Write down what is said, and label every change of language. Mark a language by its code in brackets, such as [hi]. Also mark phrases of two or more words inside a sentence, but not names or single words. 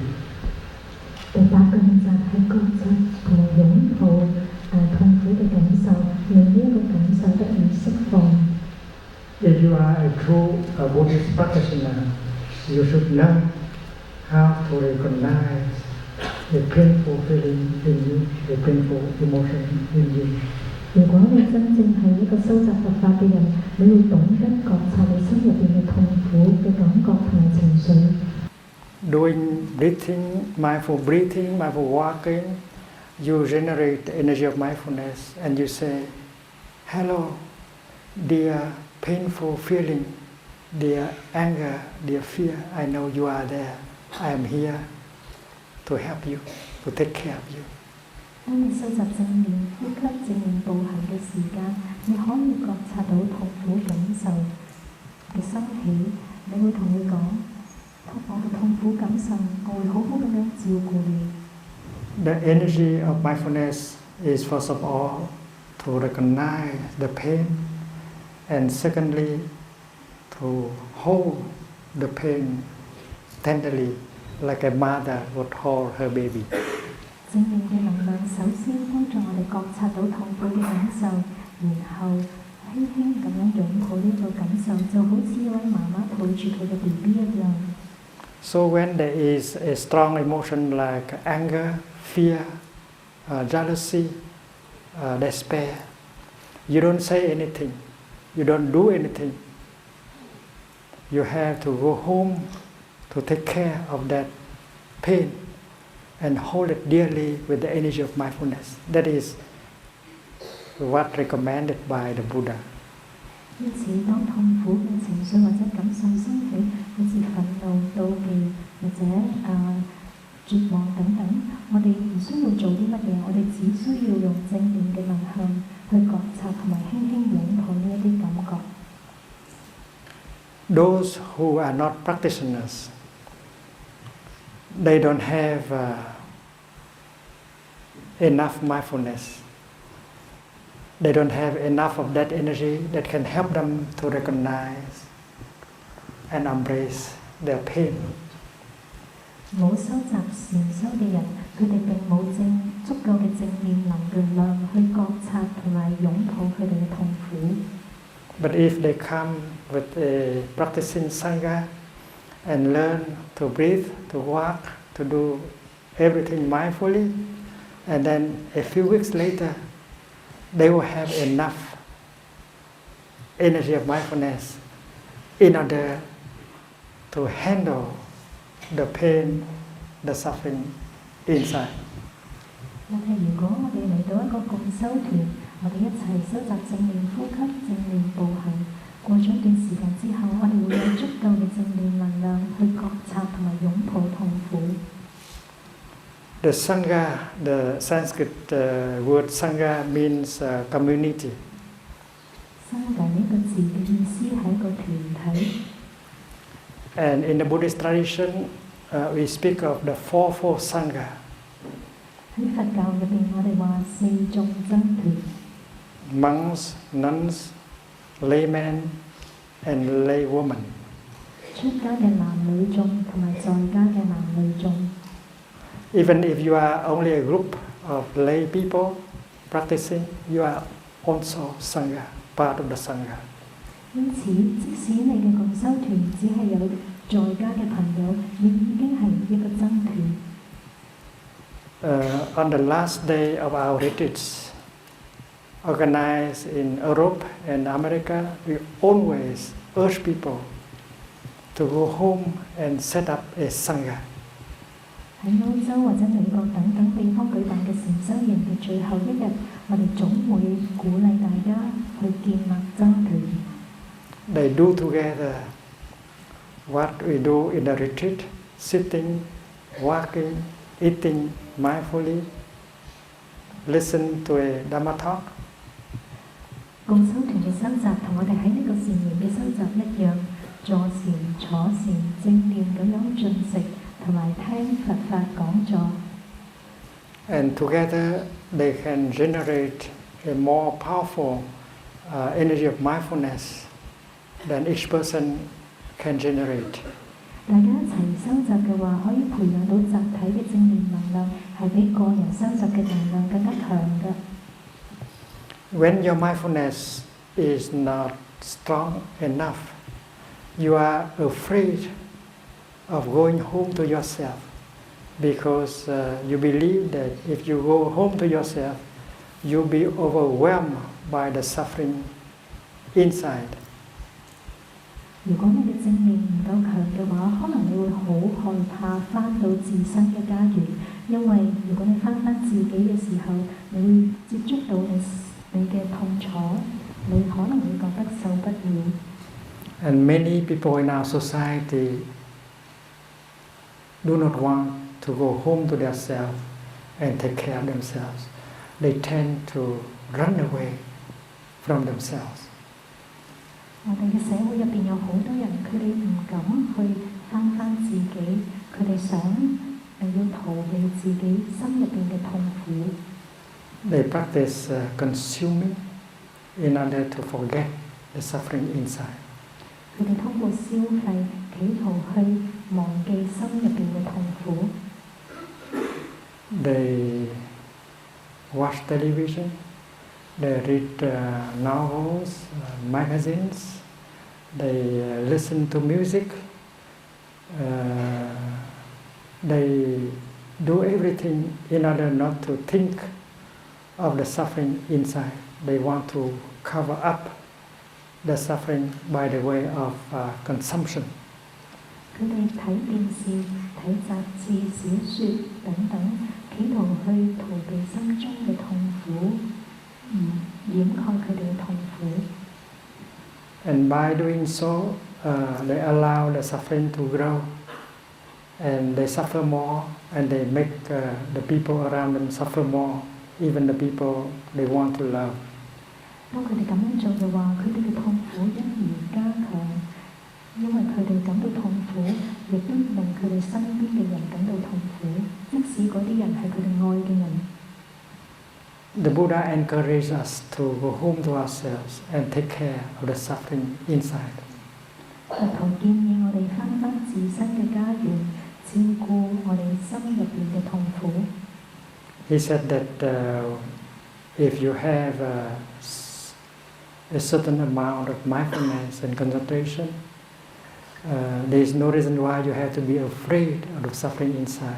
[yue] 第8個練習係覺察同埋擁抱痛苦嘅感受，令呢一個感受得以釋放。 [en] If you are a true Buddhist practitioner, you should learn how to recognize a painful feeling in you, a painful emotion in you. [yue] 如果你真正係一個修習佛法嘅人，你會懂得覺察你心入邊嘅痛苦嘅感覺同埋情緒。 [en] Doing mindful walking, you generate the energy of mindfulness and you say, hello, dear painful feeling, dear anger, dear fear, I know you are there. I am here to help you, to take care of you. [yue] 當你修習正念呼吸、正念步行嘅時間，你可以覺察到痛苦感受嘅升起，你會同佢講：我嘅痛苦感受，我會好好咁樣照顧你。 [en] The energy of mindfulness is first of all to recognize the pain, and secondly to hold the pain tenderly, like a mother would hold her baby. [yue] 正念嘅能量首先幫助我哋覺察到痛苦嘅感受，然後輕輕咁樣擁抱呢個感受，就好似一位媽媽抱住佢嘅 BB 一樣。 [en] So when there is a strong emotion like anger, fear, jealousy, despair, you don't say anything, you don't do anything. You have to go home to take care of that pain and hold it dearly with the energy of mindfulness. That is what recommended by the Buddha. [yue] 因此，當痛苦嘅情緒或者感受升起，好似憤怒、妒忌或者絕望等等，我哋唔需要做啲乜嘢，我哋只需要用正念嘅能向去覺察同埋輕輕擁抱呢一啲感覺。 [en] Those who are not practitioners, they don't have enough mindfulness. They don't have enough of that energy that can help them to recognize and embrace their pain. [yue] 冇修習禪修嘅人，佢哋並冇足夠嘅正念能量去覺察同埋擁抱佢哋嘅痛苦。 [en] But if they come with a practicing Sangha and learn to breathe, to walk, to do everything mindfully, and then a few weeks later, they will have enough energy of mindfulness in order to handle the pain, the suffering inside. [yue] 但係如果我哋嚟到一個共修團，我哋一齊修習正念呼吸、正念步行，過咗一段時間之後，我哋會有足夠嘅正念能量去覺察同埋擁抱痛苦。 [en] The Sangha, the Sanskrit word Sangha means community. [yue] 生涯呢個字嘅意思係一個團體。 [en] And in the Buddhist tradition, we speak of the fourfold Sangha. [yue] 喺佛教入邊，我哋話4眾僧團。 [en] Monks, nuns, laymen, and laywomen. [yue] 出家嘅男女眾同埋在家嘅男女眾。 [en] Even if you are only a group of lay people practicing, you are also Sangha, part of the Sangha. [yue] 因此，即使你嘅共修團只係有在家嘅朋友，亦已經係一個僧團。 [en] On the last day of our retreats, organized in Europe and America, we always urge people to go home and set up a Sangha. [yue] 喺歐洲或者美國等等地方舉辦嘅禪修營嘅最後一日，我哋總會鼓勵大家去建立僧團。 [en] They do together what we do in the retreat, sitting, walking, eating mindfully, listen to a Dhamma talk. [yue] 共修團嘅修習同我哋喺呢個禪營嘅修習一樣，坐禪、坐禪、正念咁樣進食，同埋聽佛法講座。 [en] And together they can generate a more powerful energy of mindfulness than each person can generate. [yue] 大家一齊修習嘅話，可以培養到集體嘅正面能量，係比個人修習嘅能量更加強嘅。 [en] When your mindfulness is not strong enough, you are afraid of going home to yourself because you believe that if you go home to yourself, you'll be overwhelmed by the suffering inside. [yue] 如果你嘅正念唔夠強嘅話，可能你會好害怕返到自身嘅家園，因為如果你返自己嘅時候，你會接觸到你嘅痛楚，你可能會覺得受不了。 [en] And many people in our society do not want to go home to themselves and take care of themselves. They tend to run away from themselves. [yue] 我哋嘅社會入邊有好多人，佢哋唔敢去返自己，佢哋想要逃避自己心入邊嘅痛苦。 [en] They practice consuming in order to forget the suffering inside. [yue] 佢哋通過消費，企圖去忘記心入邊嘅痛苦。 [en] They watch television, they read novels, magazines, they listen to music, they do everything in order not to think of the suffering inside. They want to cover up the suffering by the way of consumption. [yue] 佢哋睇電視、睇雜誌、小説等等，企圖去逃避心中嘅痛苦，掩蓋佢哋嘅痛苦。 [en] And by doing so, they allow the suffering to grow, and they suffer more, and they make the people around them suffer more, even the people they want to love. [yue] 當佢哋咁樣做嘅話，佢哋嘅痛苦因而加強，因為佢哋感到痛苦，亦都令佢哋身邊嘅人感到痛苦，即使嗰啲人係佢哋愛嘅人。 [en] The Buddha encouraged us to go home to ourselves and take care of the suffering inside. [yue] 佛陀建議我哋返自身嘅家園，照顧我哋心入邊嘅痛苦。 [en] He said that if you have a certain amount of mindfulness and concentration, there is no reason why you have to be afraid of the suffering inside.